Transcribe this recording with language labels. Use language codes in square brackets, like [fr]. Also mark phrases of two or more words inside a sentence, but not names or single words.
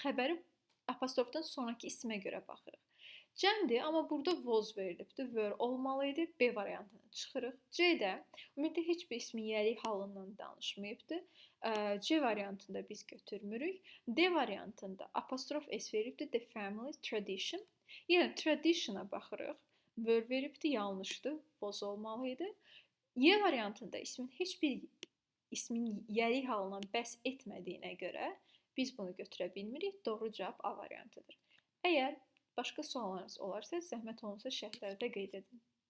[az] Xəbəri apostrofdan sonraki ismə görə baxırıq. Cəmdir, amma burada was verilibdir, were olmalıydı. B variantına çıxırıq. C-də ümumiyyətlə heç bir ismin yəlik halından danışmayıbdır. C variantında biz götürmürük. D variantında [en] apostrof s [az] verilibdir, [en] the family tradition. [az] Yəni tradition'a baxırıq. Were veribdir, yanlışdır, was olmalıydı. Y variantında ismin yəlik halına bəhs etmədiyinə görə biz bunu götürə bilmirik. Doğru cavab A variantıdır. Əgər başqa suallarınız olarsa, zəhmət olmasa şərhlərdə qeyd edin.